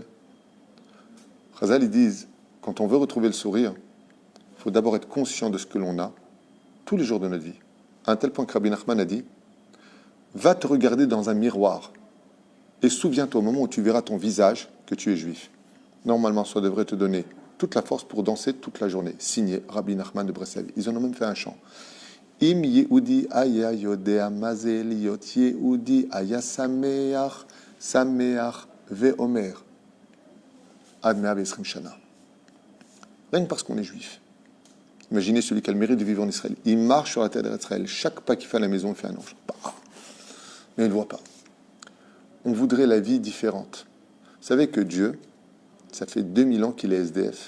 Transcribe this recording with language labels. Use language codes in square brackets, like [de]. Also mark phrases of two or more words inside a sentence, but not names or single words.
[fr] Chazal, ils disent, quand on veut retrouver le sourire, il faut d'abord être conscient de ce que l'on a tous les jours de notre vie. À un tel point que Rabbi Nachman a dit, va te regarder dans un miroir et souviens-toi au moment où tu verras ton visage que tu es juif. Normalement, ça devrait te donner toute la force pour danser toute la journée. Signé Rabbi Nachman de Breslev. Ils en ont même fait un chant. [he] אם יהודי היה יודע מזל יות יהודי היה שמח שמח ואומר עד 120 שנה. [fr] Rien que parce qu'on est juif. Imaginez celui qui a le mérite de vivre en Israël. Il marche sur la terre d'Israël. Chaque pas qu'il fait à la maison, il fait un ange. Mais il ne le voit pas. On voudrait la vie différente. Vous savez que Dieu, ça fait 2000 ans qu'il est SDF.